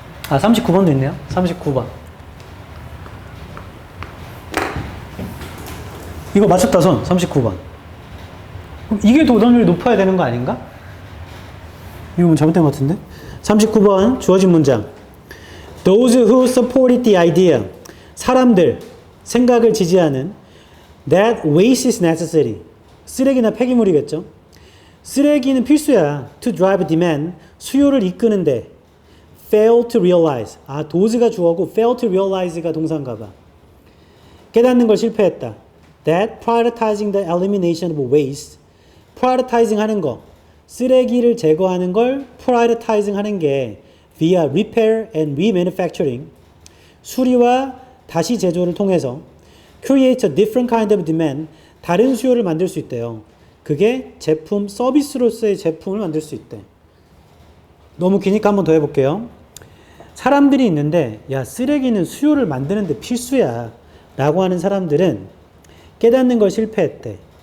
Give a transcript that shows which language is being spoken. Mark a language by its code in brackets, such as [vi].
[ko] 아, 39번도 있네요. 39번. 이거 맞췄다, 손. 39번. 그럼 이게 더 오답률이 높아야 되는 거 아닌가? 이거 잘못된 것 같은데? 39번 주어진 문장. [en] Those who supported the idea. [ko] 사람들, 생각을 지지하는 [en] that waste is necessary. 쓰레기나 폐기물이겠죠. [ko] 쓰레기는 필수야. [en] To drive demand. [ko] 수요를 이끄는데 [en] fail to realize. [ko] 아, does가 주어고 fail to realize가 동사인가 봐. 깨닫는 걸 실패했다. [en] That prioritizing the elimination of waste. [ko] prioritizing 하는 거. 쓰레기를 제거하는 걸 prioritizing 하는 게 [en] via repair and remanufacturing. [ko] 수리와 다시 제조를 통해서 [en] create a different kind of demand. [ko] 다른 수요를 만들 수 있대요. 그게 제품, 서비스로서의 제품을 만들 수 있대. 너무 기니까 한번 더 해볼게요. 사람들이 있는데 야 쓰레기는 수요를 만드는데 필수야 라고 하는 사람들은 깨닫는 걸 실패했대.